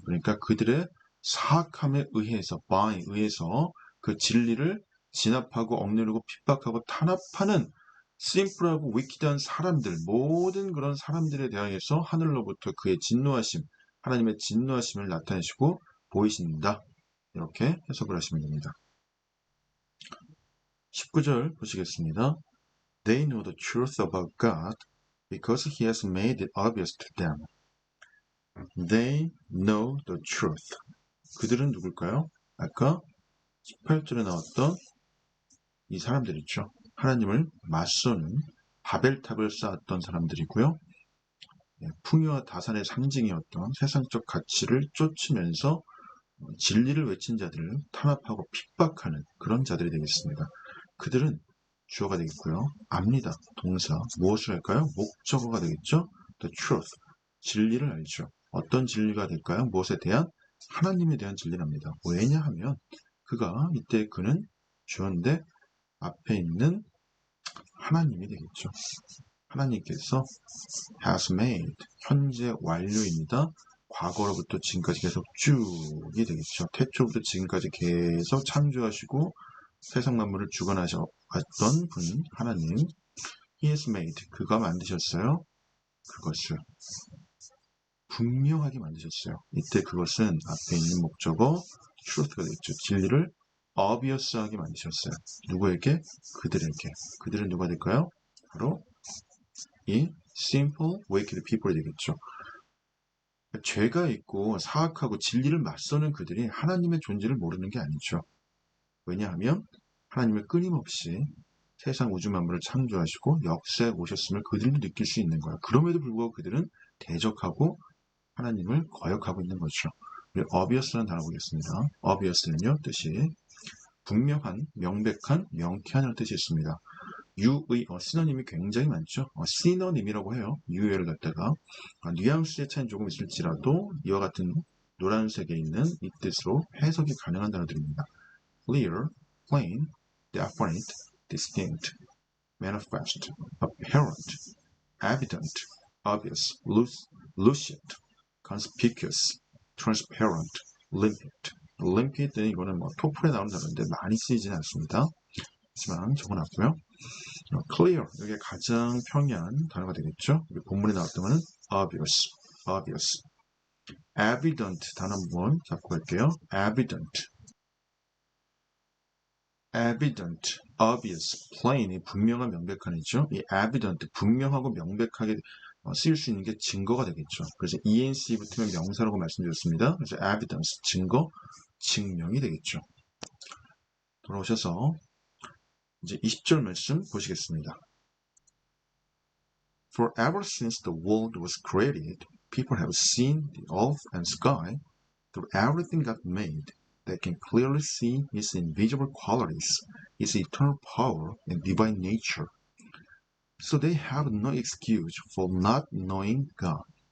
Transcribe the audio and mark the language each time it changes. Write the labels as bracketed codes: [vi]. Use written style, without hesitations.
[ko] 그러니까 그들의 사악함에 의해서, by에 의해서 그 진리를 진압하고 억누르고 핍박하고 탄압하는 심플하고 위키드한 사람들, 모든 그런 사람들에 대하여서 하늘로부터 그의 진노하심, 하나님의 진노하심을 나타내시고 보이신다. 이렇게 해석을 하시면 됩니다. 19절 보시겠습니다. [en] They know the truth about God because He has made it obvious to them. They know the truth. [ko] 그들은 누굴까요? 아까 18절에 나왔던 이 사람들 있죠. 하나님을 맞서는 바벨탑을 쌓았던 사람들이고요. 풍요와 다산의 상징이었던 세상적 가치를 쫓으면서 진리를 외친 자들을 탄압하고 핍박하는 그런 자들이 되겠습니다. 그들은 주어가 되겠고요. 압니다. 동사. 무엇을 할까요? 목적어가 되겠죠. [en] The truth. [ko] 진리를 알죠. 어떤 진리가 될까요? 무엇에 대한? 하나님에 대한 진리를 압니다. 왜냐하면 이때 그는 주어인데 앞에 있는 하나님이 되겠죠. 하나님께서 [en] has made, [ko] 현재 완료입니다. 과거로부터 지금까지 계속 쭉이 되겠죠. 태초부터 지금까지 계속 창조하시고 세상 만물을 주관하셨던 분 하나님. [en] He has made, [ko] 그가 만드셨어요. 그것을 분명하게 만드셨어요. 이때 그것은 앞에 있는 목적어 truth가 되겠죠. 진리를 obvious하게 만드셨어요. 누구에게? 그들에게. 그들은 누가 될까요? 바로 이 [en] simple, wicked people [ko] 이 되겠죠. 죄가 있고 사악하고 진리를 맞서는 그들이 하나님의 존재를 모르는 게 아니죠. 왜냐하면 하나님을 끊임없이 세상 우주 만물을 창조하시고 역사에 오셨음을 그들도 느낄 수 있는 거예요. 그럼에도 불구하고 그들은 대적하고 하나님을 거역하고 있는 거죠. obvious라는 단어 보겠습니다. obvious는요, 뜻이 분명한, 명백한, 명쾌한이라는 뜻이 있습니다. 유의 시노님이 굉장히 많죠. 시노님이라고 해요. 유의를 갖다가 뉘앙스의 차이는 조금 있을지라도 이와 같은 노란색에 있는 이 뜻으로 해석이 가능한 단어들입니다. [en] clear, plain, definite, distinct, manifest, apparent, evident, obvious, lucid, conspicuous, transparent, limpid. [ko] limpid는 이거는 토플에 나오는 단어인데 많이 쓰이지는 않습니다. 하지만 적어놨고요. clear, 이게 가장 평이한 단어가 되겠죠. 본문에 나왔던 거는 obvious. evident 단어 한번 잡고 갈게요. evident, obvious, plain이 분명한 명백한이죠. 이 evident, 분명하고 명백하게 쓰일 수 있는 게 증거가 되겠죠. 그래서 ENC 붙으면 명사라고 말씀드렸습니다. 그래서 evidence, 증거, 증명이 되겠죠. 돌아오셔서 이제 20절 말씀 보시겠습니다. [en] For ever since the world was created, people have seen the earth and sky through everything God made. They can clearly see its invisible qualities, its eternal power and divine nature. So they have no excuse for not knowing God.